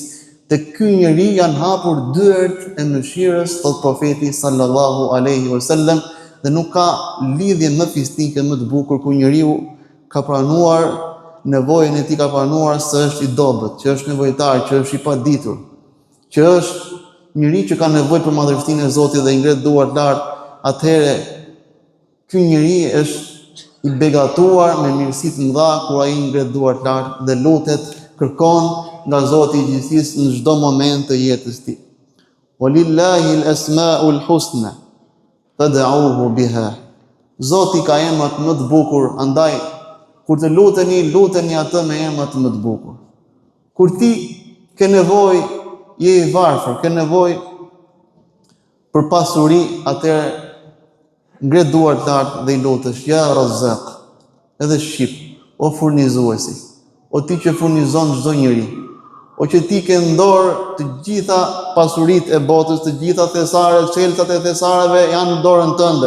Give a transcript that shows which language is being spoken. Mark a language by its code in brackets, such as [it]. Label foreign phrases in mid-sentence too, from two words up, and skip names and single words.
[sq] Tek ky njeri janë hapur dyert e mëshirës, thot profeti [ar] صلى الله عليه وسلم, [sq] dhe nuk ka lidhje më fistike më të bukur ku njeriu ka pranuar nevojën e tij, ka pranuar se është i dobët, që është nevojtar, që është i paditur, që është njeri që ka nevojë për madhështinë e Zotit dhe i ngret duart lart. Atëherë ky njeri është i begatuar me mirësi të mëdha kur ai ngret duart lart dhe lutet, kërkon nga Zoti i gjithësisë në çdo moment të jetës tij. [ar] ولله الأسماء الحسنى فادعوه بها. [sq] Zoti ka emrat më të bukur, andaj kur të luteni atë me emrat më të bukur. Kur ti ke nevojë, je i varfër, ke nevojë për pasuri, atëherë ngre duart lart dhe i lutesh [ar] يا رزاق, [sq] edhe shqip, o furnizuesi, o ti që furnizon çdo njeri, o që ti ke në dorë të gjitha pasuritë e botës, të gjitha thesaret, çelësat e thesareve janë në dorën tënde.